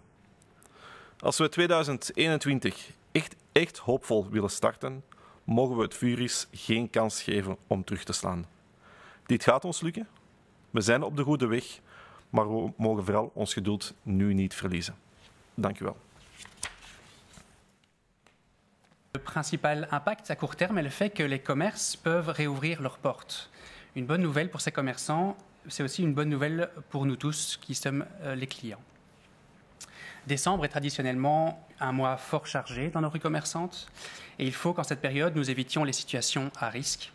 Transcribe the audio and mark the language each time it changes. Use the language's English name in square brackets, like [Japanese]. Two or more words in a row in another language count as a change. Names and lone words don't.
[Dutch] Als we 2021 echt hoopvol willen starten, mogen we het virus geen kans geven om terug te slaan. Dit gaat ons lukken. We zijn op de goede weg, maar we mogen vooral ons geduld nu niet verliezen. Dank u wel. [French] Le principal impact à court terme est le fait que les commerces peuvent réouvrir leurs portes. Une bonne nouvelle pour ces commerçants, c'est aussi une bonne nouvelle pour nous tous qui sommes les clients. Décembre est traditionnellement un mois fort chargé dans nos rues commerçantes et il faut qu'en cette période, nous évitions les situations à risque.